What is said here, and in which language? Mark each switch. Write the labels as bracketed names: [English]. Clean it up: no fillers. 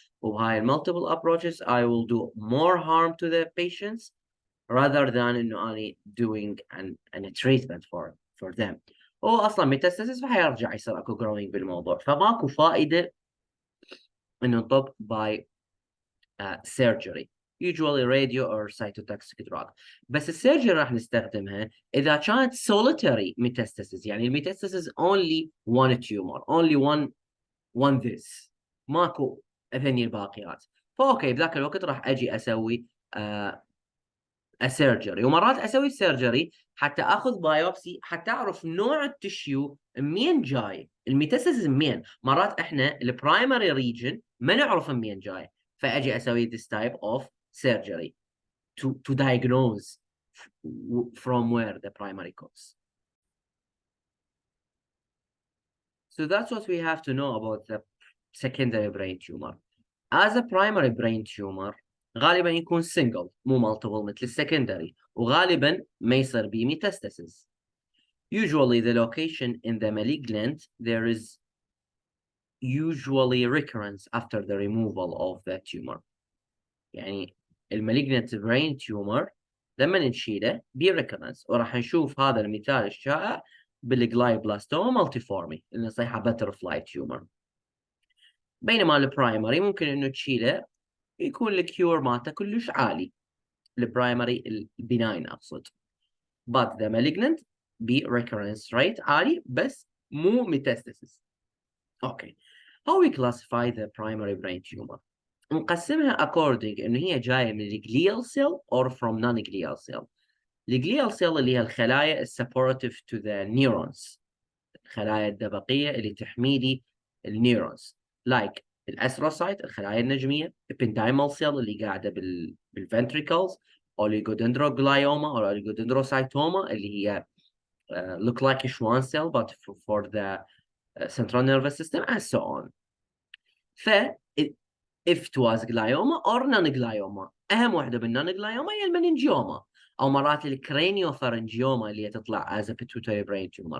[Arabic] وبهاي [English] multiple approaches I will do more harm to the patients rather than [Arabic] إنه أنا [English] doing an treatment for them. [Arabic] هو أصلا metastasis فحيرجع يصير أكو growing بالموضوع. فماكو فائدة إنه نطب [English] by surgery. Usually radio or cytotoxic drug. [Arabic] بس السيرجري راح نستخدمها إذا كانت [English] solitary metastasis. يعني الميتاستاسيس only one tumor, only one this. [Arabic] ماكو أثني الباقيات. فأوكي بذاك الوقت راح أجي أسوي السيرجري. ومرات اسوي السيرجري حتى اخذ بايوبسي حتى اعرف نوع التشيو منين جاي. الميتاسيس منين. مرات احنا البرايمري ريجن ما نعرف منين جاي. فاجي اسوي [English] this type of surgery to diagnose from where the primary cause. So that's what we have to know about the secondary brain tumor. As a primary brain tumor [Arabic] غالبا يكون [English] single مو multiple مثل السكندري. [Arabic] وغالبا ما يصير بيه metastasis. [English] Usually the location in the malignant there is usually recurrence after the removal of the tumor. [Arabic] يعني المalignant brain tumor لما نشيله بي recurrence. وراح نشوف هذا المثال الشائع بالجلايوبلاستوما multiforme اللي نصيحها [English] butterfly tumor. [Arabic] بينما البرايمري ممكن انه تشيله يكون الكيور مالته كلش عالي. البرايمري البناين اقصد. [English] But the malignant be recurrence rate [Arabic] عالي بس مو [English] metastasis. Okay. How we classify the primary brain tumor? [Arabic] نقسمها according انه هي جايه من [English] الglial cell or from non-glial cell. الglial cell [Arabic] اللي هي الخلايا [English] supportive to the neurons. [Arabic] الخلايا الدبقيه اللي تحمي لي النيورونز. Like الاسروسايت الخلايا النجميه. [English] ependymal cell [Arabic] اللي قاعده بالventricles. [English] oligodendroglioma or oligodendrocytoma [Arabic] اللي هي [English] look like a Schwann cell but for the central nervous system and so on. ف if it was glioma or non-glioma. [Arabic] أهم واحدة بالnon-glioma هي المننجيوما أو مرات الكرينيوفارنجيوما اللي تطلع [English] as a pituitary brain tumor.